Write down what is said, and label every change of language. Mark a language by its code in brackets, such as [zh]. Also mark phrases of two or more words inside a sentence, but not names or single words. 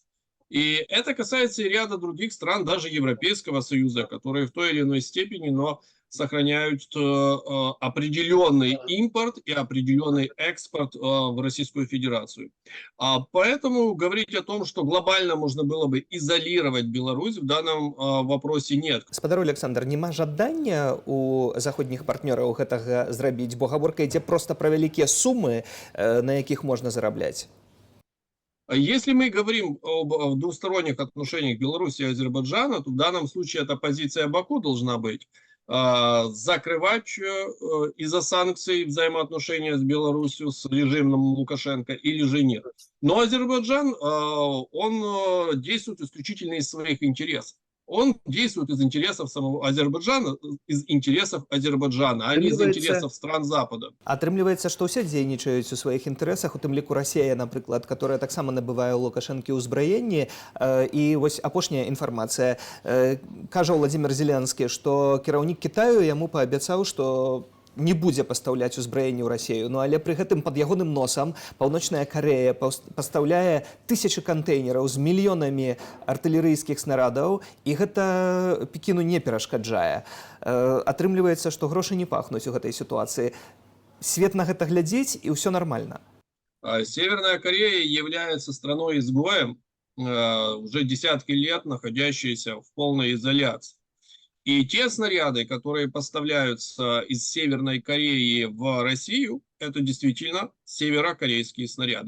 [ru] И это касается и ряда других стран, даже Европейского Союза, которые в той или иной степени, но сохраняют определенный импорт и определенный экспорт в Российскую Федерацию. Поэтому говорить о том, что глобально можно было бы изолировать Беларусь, в данном вопросе нет. [be] Спадар Александр, няма жадання у заходніх партнёраў гэтага зрабіць, бо гаворка ідзе проста пра вялікія сумы, на якіх можна зарабляць. [ru] Если мы говорим об двусторонних отношениях Беларуси и Азербайджана, то в данном случае эта позиция Баку должна быть закрывать из-за санкций взаимоотношения с Беларусью, с режимом Лукашенко, или же нет. Но Азербайджан, он действует исключительно из своих интересов. Он действует из интересов самого Азербайджана, из интересов Азербайджана, а не из интересов стран Запада. [be] Атрымліваецца, што ўсе дзейнічаюць у сваіх інтарэсах, у тым ліку Расія, напрыклад, которая таксама набывае ў Лукашэнкі ўзбраенні. І вось апошняя інфармацыя. Кажа Владимир Зеленскі, што кіраўнік Кітаю яму паабяцаў, што не будзе пастаўляць узбраенне ў Расію. Ну, але пры гэтым пад ягоным носам Паўночная Карэя пастаўляе тысячы кантэйнераў з мільёнамі артылерыйскіх снарадаў, і гэта Пекіну не перашкаджае. Атрымліваецца, што грошы не пахнуць у гэтай сітуацыі. Свет на гэта глядзіць, і ўсё нармальна. [ru] Северная Корея является страной-изгоем, уже десятки лет находящейся в полной изоляции. И те снаряды, которые поставляются из Северной Кореи в Россию, это действительно северокорейские снаряды.